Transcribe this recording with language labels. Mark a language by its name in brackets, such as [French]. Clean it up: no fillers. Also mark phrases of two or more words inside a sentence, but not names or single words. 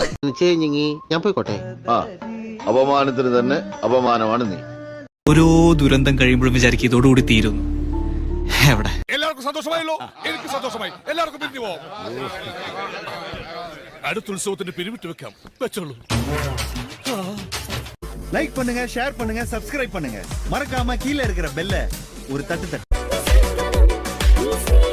[Malayalam] ഞാൻ പോയിക്കോട്ടെ. അപമാനത്തിന് തന്നെ അപമാനമാണ് നീ. ഓരോ ദുരന്തം കഴിയുമ്പോഴും വിചാരിക്കും ഇതോടുകൂടി തീരുന്നു. എവിടെ? എല്ലാവർക്കും സന്തോഷമായല്ലോ. എനിക്ക് സന്തോഷമായി. എല്ലാവർക്കും പിരിഞ്ഞു പോവാം. അടുത്ത ഉത്സവത്തിന് പിരിവിട്ട് വെക്കാം. വെച്ചോളൂ. [Tamil] லைக் பண்ணுங்க, ஷேர் பண்ணுங்க, சப்ஸ்கிரைப் பண்ணுங்க. மறக்காம கீழே இருக்கிற பெல்ல ஒரு தட்டு தட்டு.